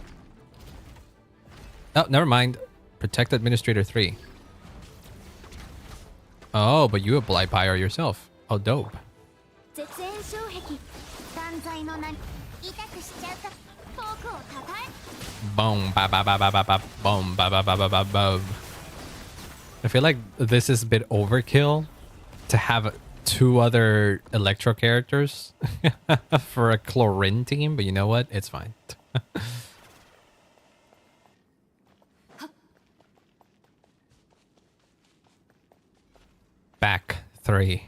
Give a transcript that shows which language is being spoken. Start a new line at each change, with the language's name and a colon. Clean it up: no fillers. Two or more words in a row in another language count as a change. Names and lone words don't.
English: Oh, never mind. Protect Administrator 3. Oh, but you apply pyro yourself. Oh, dope. Boom, ba ba ba ba ba ba, boom, ba ba ba ba ba ba. I feel like this is a bit overkill to have 2 other Electro characters for a Chlorine team, but you know what? It's fine. Back 3.